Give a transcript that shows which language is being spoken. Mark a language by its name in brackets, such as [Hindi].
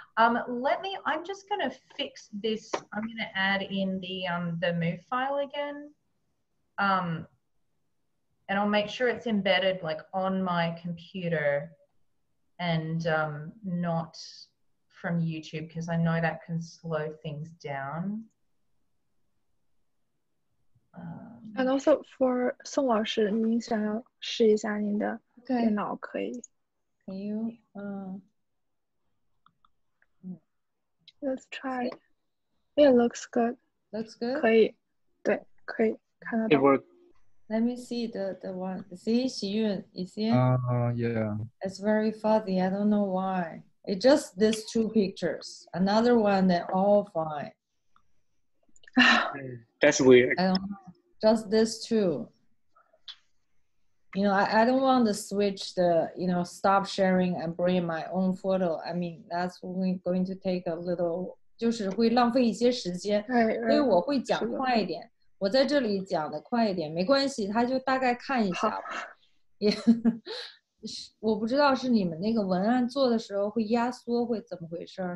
[English] I'm just going to fix this. I'm going to add in the move file again. And I'll make sure it's embedded like on my computer and not from YouTube, because I know that can slow things down. And also for [Chinese] 宋老师，您想要试一下您的电脑可以 [English] Can you? Let's try. It looks good. Looks good. [Chinese] 可以，对，可以看得到。 [English] It worked. Let me see the one. See, Xiyun, you see it? Yeah. It's very fuzzy. I don't know why. It's just these 2 pictures. Another one, they're all fine. That's weird. I don't know. Just these 2. You know, I don't want to switch the, stop sharing and bring my own photo. I mean, that's going to take a little, [Chinese] 就是会浪费一些时间，所以我会讲快一点。我在这里讲的快一点，没关系，他就大概看一下吧。我不知道是你们那个文案做的时候会压缩，会怎么回事？